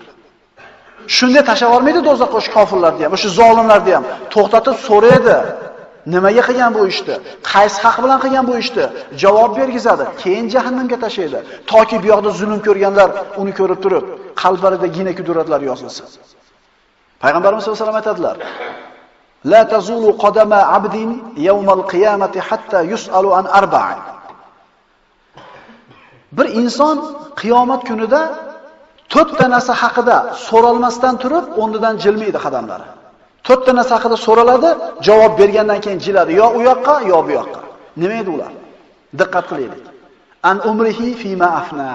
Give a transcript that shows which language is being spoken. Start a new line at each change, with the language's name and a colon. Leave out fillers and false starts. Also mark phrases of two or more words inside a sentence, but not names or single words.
Uzbek: Shunday tashab olmaydi do'zaxga o'sha kofirlarni ham, o'sha zolimlarni ham to'xtatib so'raydi. Nimaga qilgan bu ishni? Qaysi haq bilan qilgan bu ishni? Javob bergizadi. Keyin jahannamga tashlaydi. Toki bu yoqda zulm ko'rganlar uni ko'rib turib, qalblarida gina kudratlar yozilsin. Payg'ambarimiz
Arabic: صلى الله عليه وسلم
Uzbek: aytadilar:
Arabic: "لا تزول قدما عبد يوم القيامة حتى يسأل عن أربع."
Uzbek: Bir inson qiyomat kunida 4 ta narsa haqida so'ralmasdan turib, o'rnidan jilmaydi qadamlari. 4 ta narsa haqida so'raladi, javob bergandan keyin jiladi, yo u yoqqa, yo bu yoqqa. Nima edi ular? Diqqat qilaylik.
Arabic: عن عمره فيما أفناه.